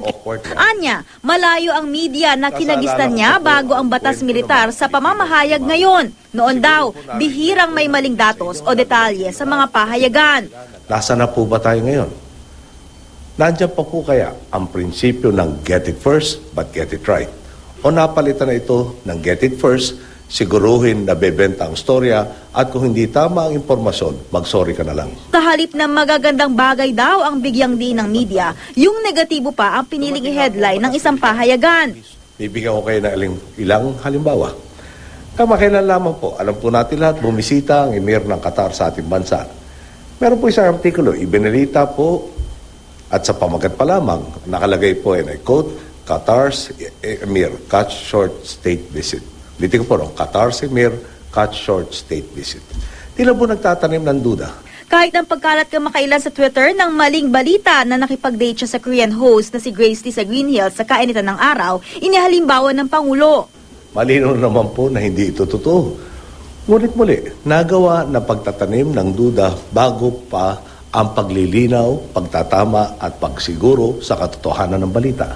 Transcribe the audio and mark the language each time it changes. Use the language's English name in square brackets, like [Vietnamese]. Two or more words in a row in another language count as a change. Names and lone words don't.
[Filipino] Anya, malayo ang media na kinagisnan niya bago ang batas militar sa pamamahayag ngayon. Noon daw, bihirang may maling datos o detalye sa mga pahayagan. Nasaan na po ba tayo ngayon? Nandiyan pa po kaya ang prinsipyo ng [English] get it first but get it right? [Filipino] O napalitan na ito ng [English] get it first, [Filipino] siguruhin na bebenta ang storya at kung hindi tama ang impormasyon, mag-sorry ka na lang. Sa halip ng magagandang bagay daw ang bigyang din ng media, yung negatibo pa ang piniling i-headline ng isang pahayagan. Bibigyan ko kayo ng ilang halimbawa. Kamakailan lamang po, alam po natin lahat, bumisita ang emir ng Qatar sa ating bansa. Meron po isang artikulo, ibinalita po at sa pamagat pa lamang, nakalagay po [English] and I quote, Qatar's emir cut short state visit. [Filipino] Litin ko po, [English] Qatar's emir cut short state visit. [Filipino] Tila po nagtatanim ng duda. Kahit ang pagkalat kamakailan sa Twitter ng maling balita na nakipag-date siya sa [English] Korean host [Filipino] na si Grace Lee sa Green Hills sa kainitan ng araw, inihalimbawa ng Pangulo. Malinaw naman po na hindi ito totoo. Ngunit muli, nagawa na pagtatanim ng duda bago pa ang paglilinaw, pagtatama at pagsiguro sa katotohanan ng balita.